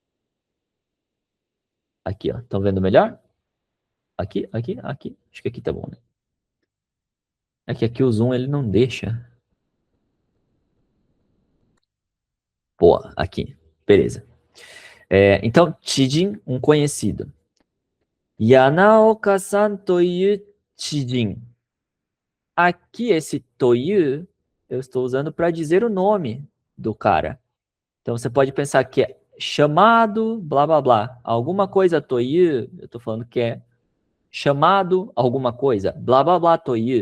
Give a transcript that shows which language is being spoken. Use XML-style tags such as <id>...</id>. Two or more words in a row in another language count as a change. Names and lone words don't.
<pt>Aqui, ó. Estão vendo melhor? Aqui, aqui, aqui. Acho que aqui tá bom, né? É que aqui o zoom ele não deixa. Boa, aqui. Beleza. Então, Chijin, um conhecido.</pt> <ja>Yanaoka-san to iu chijin.</ja> <pt>Aqui esse toyu eu estou usando para dizer o nome do cara. Então você pode pensar que é chamado, blá blá blá. Alguma coisa toyu, eu estou falando que é chamado alguma coisa, blá blá blá toyu.</pt>